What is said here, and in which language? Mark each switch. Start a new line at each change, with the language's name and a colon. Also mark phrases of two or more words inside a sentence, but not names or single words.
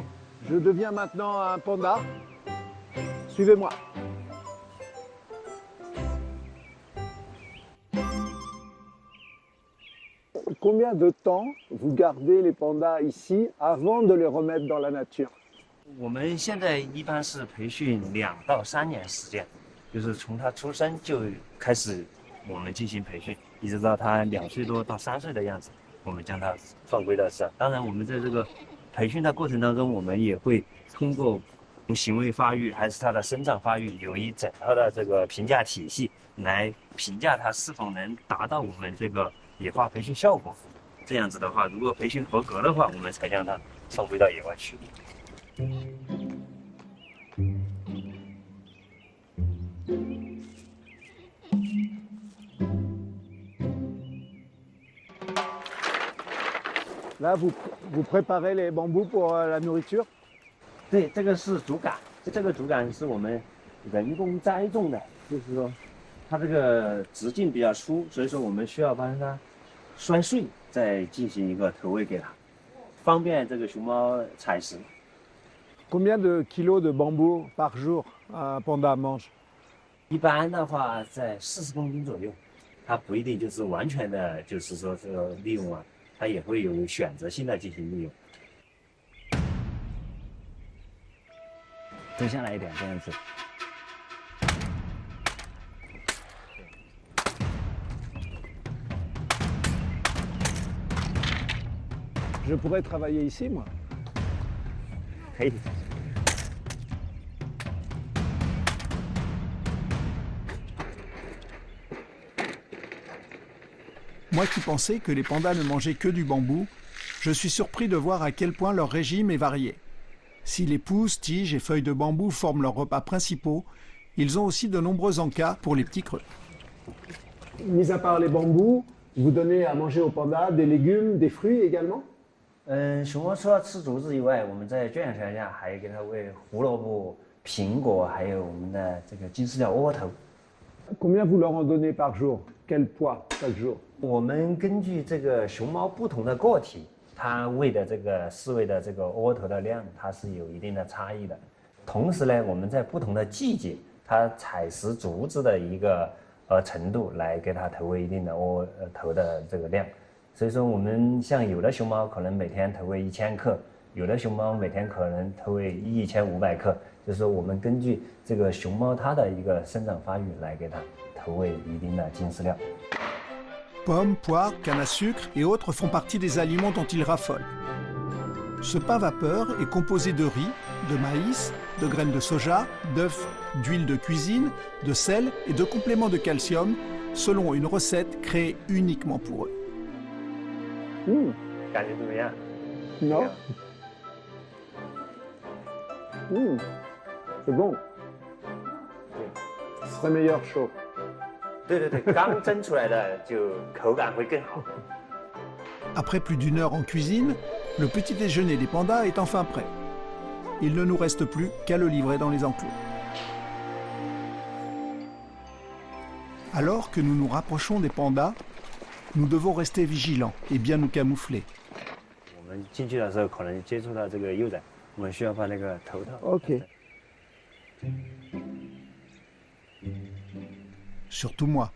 French: Je deviens maintenant un panda. Suivez-moi. Combien de temps vous gardez les pandas ici avant de les remettre dans la nature?
Chinese: 我们现在一般是培训2到3年时间，就是从他出生就开始我们进行培训，一直到他2岁多到3岁的样子，我们将他放归到上。当然，我们在这个培训的过程当中，我们也会通过行为发育还是他的生长发育，有一整套的这个评价体系来评价他是否能达到我们这个野化培训效果。这样子的话，如果培训合格的话，我们才将它放归到野外去。
French: Là, vous préparez les bambous pour la nourriture?
Chinese: 对，这个是竹竿，这个竹竿是我们人工栽种的，就是说它这个直径比较粗，所以说我们需要帮它摔碎，再进行一个投喂给它，方便这个熊猫采食。
French: Combien de kilos de bambou par jour un panda mange?
Chinese: 一般的话在40公斤左右，它不一定就是完全的，就是说这个利用啊，它也会有选择性的进行利用。蹲下来一点，这样子。
French: Je pourrais travailler ici, moi.
Chinese: 可以。
French: Moi qui pensais que les pandas ne mangeaient que du bambou, je suis surpris de voir à quel point leur régime est varié. Si les pousses, tiges et feuilles de bambou forment leurs repas principaux, ils ont aussi de nombreux encas pour les petits creux. Mis à part les bambous, vous donnez à manger aux pandas des légumes, des fruits également?
Chinese: 熊猫除了吃竹子以外，我们在圈养条件下还给它喂胡萝卜、苹果，还有我们的这个金丝鸟窝头。
French: Combien vous leur en donnez par jour? Quel poids chaque jour?
Chinese: 我们根据这个熊猫不同的个体，它喂的这个饲喂的这个窝头的量，它是有一定的差异的。同时呢，我们在不同的季节，它采食竹子的一个程度来给它投喂一定的窝头的这个量。所以说，我们像有的熊猫可能每天投喂1000克，有的熊猫每天可能投喂1500克，就是说我们根据这个熊猫它的一个生长发育来给它投喂一定的金饲料。
French: Pommes, poires, canne à sucre et autres font partie des aliments dont ils raffolent. Ce pain vapeur est composé de riz, de maïs, de graines de soja, d'œufs, d'huile de cuisine, de sel et de compléments de calcium, selon une recette créée uniquement pour eux.
Chinese: 感觉怎么样？
French: Non. C'est bon. Ce serait meilleur chaud.
Chinese: 对对对，刚蒸出来的就口感会更好。
French: Après plus d'1 heure en cuisine, le petit déjeuner des pandas est enfin prêt. Il ne nous reste plus qu'à le livrer dans les enclos. Alors que nous nous rapprochons des pandas, nous devons rester vigilants et bien nous camoufler.
Chinese: 我们进去的时候可能接触到这个幼崽，我们需要把那个头套。
French: Ok. Surtout moi.